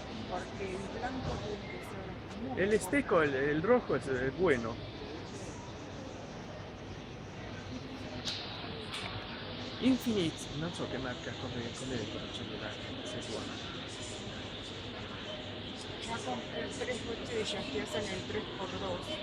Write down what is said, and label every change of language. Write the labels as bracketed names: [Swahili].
[Spanish] Porque el blanco tiene que ser muy El esteco, el rojo es bueno. [Italian] Infinite, non so che marca, come è il cellulare, se è buono. [Spanish] Ya compré 3 botellas que hacen el 3x2.